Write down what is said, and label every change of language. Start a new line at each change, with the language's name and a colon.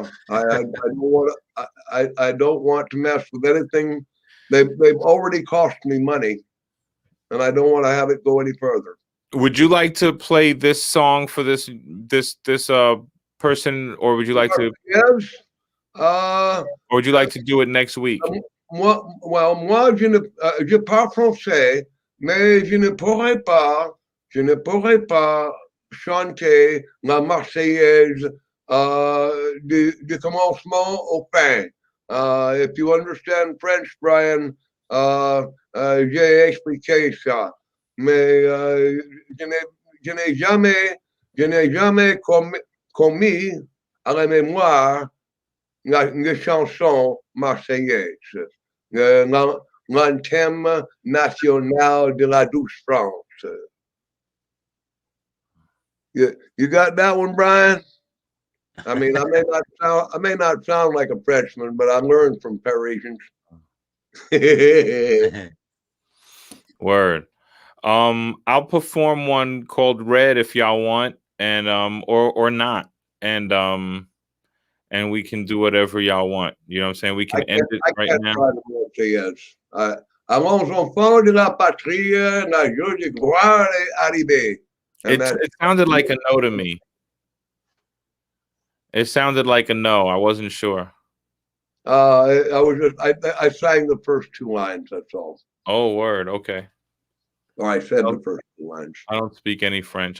English: I don't want to mess with anything. They've already cost me money, and I don't want to have it go any further. Would you like to play this song for this person, or would you like to? Yes. Or would you like to do it next week?
French: Moi, je parle français, mais je ne pourrais pas chanter la Marseillaise du commencement au fin.
English: If you understand French, Brian,
French: j'ai expliqué ça. Mais je n'ai jamais commis à la mémoire une chanson marseillaise, l'anthème national de la douce France.
English: You got that one, Brian? I mean, I may not sound like a Frenchman, but I learned from Parisians. Word. I'll perform one called Red if y'all want, and or not, and we can do whatever y'all want. You know what I'm saying? We can end it right now. Yes.
French: Allons enfants de la patrie, la joie de gloire est arrivée.
English: It sounded like a no to me. It sounded like a no. I wasn't sure. I sang the first 2 lines. That's all. Oh, word. Okay. Or I said the first 2 lines. I don't speak any French.